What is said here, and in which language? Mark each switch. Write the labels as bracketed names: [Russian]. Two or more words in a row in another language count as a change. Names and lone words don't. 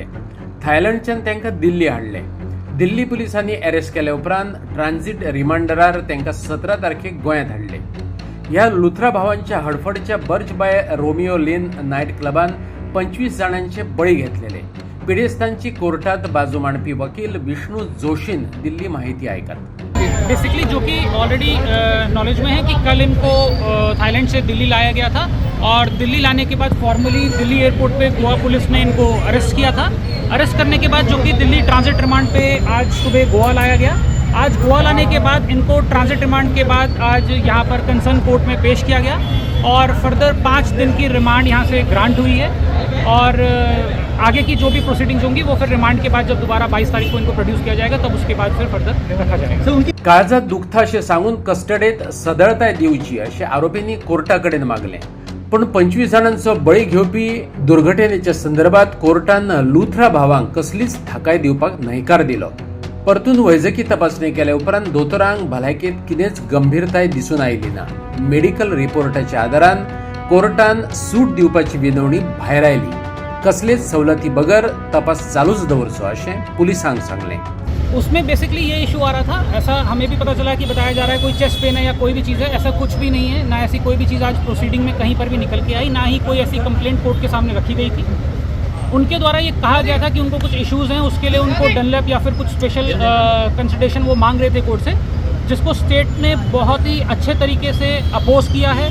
[Konkani] थायलंडच्यान तांकां दिल्ली हाडले। दिल्ली पुलिसांनी अरेस्ट केल्या उपरांत ट्रान्झिट रिमांडरार तांकां 17 तारखेक गोंयांत हाडले। ह्या लुथरा भावांच्या हडफडीच्या बर्च बाय रोमियो लेन नाईट क्लबान 25 जाणांचे बळी घेतलेले। पिडेस्तांची कोर्टात बाजू मांडपी वकील विष्णु जोशीन दिल्ली माहिती आयकत। [Hindi] बेसिकली जो कि [English] already knowledge [Hindi] में है कि कल इनको थाईलैंड से दिल्ली लाया गया था और दिल्ली लाने के बाद फॉर्मली दिल्ली एयरपोर्ट पे गोवा पुलिस ने इनको अरेस्ट किया था। अरेस्ट करने के बाद जो कि दिल्ली [English] transit remand [Hindi] पे आज सुबह गोवा लाया गया। आज गोवा लाने के बाद इनको [English] transit remand [Hindi] के बाद आज यहाँ पर [English] concern court [Hindi] में पेश किया गया और फर्दर 5 दिन की रिमांड यहाँ से ग्रांट हुई है और आगे की जो भी प्रोसीडिंग्स होंगी वो फिर रिमांड के बाद जब दोबारा 22 तारीख को इनको प्रोड्यूस किया जाएगा तब उसके बाद फिर फर्दर रखा जाएगा। [Konkani] काळजात दुखता अशें सांगून कस्टडेत सदळताय दिवची अशें आरोपींनी कोर्टाकडेन मागलें। पण 25 जाणांचो बळी घेवपी दुर्घटनेच्या संदर्भात कोर्टान लुथरा भावांक कसलीच थाकाय दिवपाक न्हयकार दिलो। परतून वैजकी तपासणी केल्या उपरांत दोतोरांक भलायकेंत कितेंच गंभीरताय दिसून आयली ना। मेडिकल रिपोर्टाच्या आदारान कोर्टान सूट दिवपाची विनवणी भायर आयली। कसलेच सवलती बगर तपास चालूच दवरचो अशें पुलिसांक सांगलें। [Hindi] उसमें बेसिकली ये इशू आ रहा था, ऐसा हमें भी पता चला कि बताया जा रहा है कोई [English] chest pain [Hindi] है या कोई भी चीज़ है, ऐसा कुछ भी नहीं है। ना ऐसी कोई भी चीज़ आज प्रोसीडिंग में कहीं पर भी निकल के आई, ना ही कोई ऐसी कंप्लेंट कोर्ट के सामने रखी गई थी। उनके द्वारा ये कहा गया था कि उनको कुछ इश्यूज़ हैं, उसके लिए उनको डनलैप या फिर कुछ [English] special consideration [Hindi] वो मांग रहे थे कोर्ट से, जिसको स्टेट ने बहुत ही अच्छे तरीके से अपोज किया है।